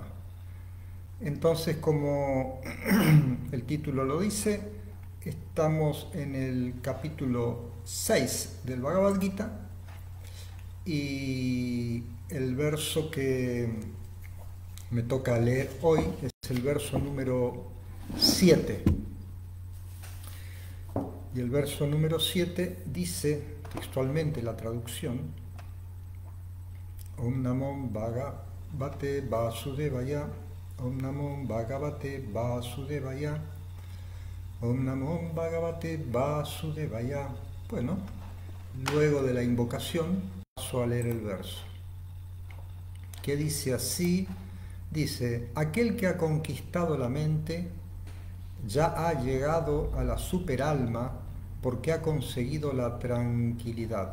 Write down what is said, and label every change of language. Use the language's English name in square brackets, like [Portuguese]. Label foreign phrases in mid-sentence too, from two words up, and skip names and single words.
[Spanish] Entonces, como el título lo dice, estamos en el capítulo 6 del Bhagavad Gita y el verso que me toca leer hoy es el verso número 7. Y el verso número 7 dice textualmente la traducción: [Sanskrit] Om Namo Bhagavate Vasudevaya, Om Namo Bhagavate Vasudevaya, Om Namo Bhagavate Vasudevaya. [Spanish] Bueno, luego de la invocación paso a leer el verso, que dice así. Dice: aquel que ha conquistado la mente ya ha llegado a la superalma porque ha conseguido la tranquilidad.